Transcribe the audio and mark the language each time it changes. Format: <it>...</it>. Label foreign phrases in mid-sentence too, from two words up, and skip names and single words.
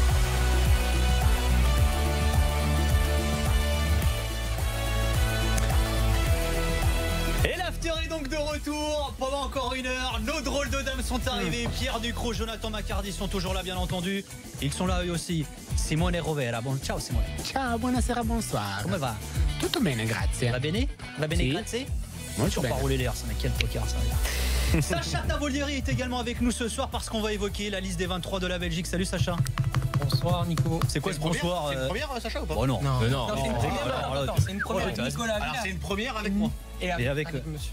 <fr>Et l'after est donc de retour pendant encore une heure. Nos drôles de dames sont arrivés. Pierre Ducrot, Jonathan Macardy sont toujours là, bien entendu. Ils sont là eux aussi. Simone Rovera. Bon, ciao Simone.</fr> <it>Ciao, buonasera, bonsoir. Come va? Tutto bene, grazie. Va bene? Va bene, Sì. grazie? Molto</it> <fr>Toujours</fr> <it>bene.</it> <fr>pas rouler l'air, ça mais quel poker ça. Sacha Tavolieri est également avec nous ce soir parce qu'on va évoquer la liste des 23 de la Belgique. Salut Sacha. Bonsoir Nico. C'est quoi ce bonsoir? C'est une première, Sacha, ou pas? Oh non. Non. Non. Non, c'est une première. Alors, Attends, c'est une première avec Nicolas Alors, Villas. c'est une première avec moi. Et avec, monsieur.</fr>